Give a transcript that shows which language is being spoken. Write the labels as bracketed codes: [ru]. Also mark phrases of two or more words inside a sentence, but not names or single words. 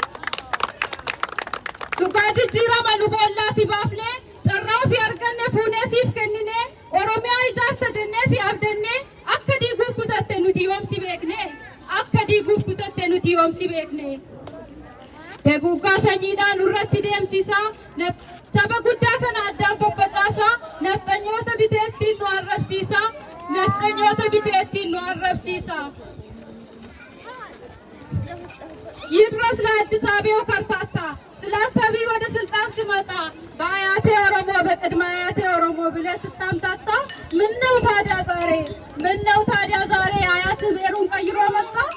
[om] Dhugaa jijjiirama nu boollaa si baafnee carraa ofii arganne fuunee siif kennine Oromiyaa ijaarta jennee si abdanne akka diiguuf kutatte nuti yoom si beekne akka diiguuf kutatte nuti yoom si beekne. Deeguggaa sanyiidhaan nurratti deemsisaa saba guddaa kana addaan faffacaasaa nafxanyoota biteettiin nu arrabsiisaa nafxanyoota biteettiin nu arrabsiisaa. [am] ይድረስ ለአዲስ አበባው ከርታታ ትላንታቢ ወደ ስልጣን ሲመጣ በአያቴ ኦሮሞ በቅድመ አያቴ ኦሮሞ ብለህ ስታምታታ ምነው ታዲያ ዛሬ አያት ብሔሩን ቀይሮ መጣ?